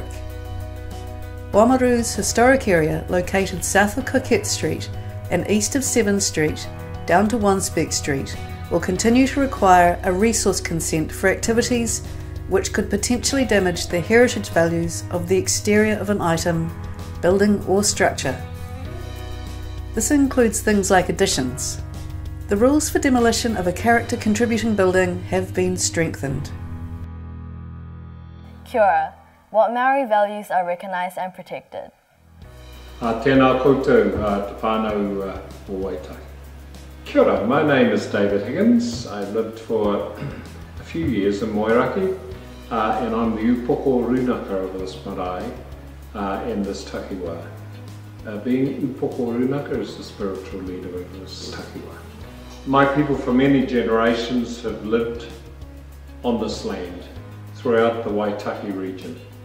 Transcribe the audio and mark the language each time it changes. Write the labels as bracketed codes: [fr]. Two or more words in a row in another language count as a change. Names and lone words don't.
[en] Oamaru's historic area, located south of Coquette Street and east of 7th Street down to Wanspec Street, will continue to require a resource consent for activities which could potentially damage the heritage values of the exterior of an item, building or structure. This includes things like additions. The rules for demolition of a character contributing building have been strengthened. [mi] Kia ora. [en] What Maori values are recognised and protected? [mi] Tēnā koutou, te whānau o Waitaki. Kia ora, [en] my name is David Higgins. I lived for a few years in Moeraki, and I'm the [mi] upoko runaka [en] of this marae and this takiwa. Being [mi] upoko runaka [en] is the spiritual leader of this takiwa. My people for many generations have lived on this land throughout the Waitaki region.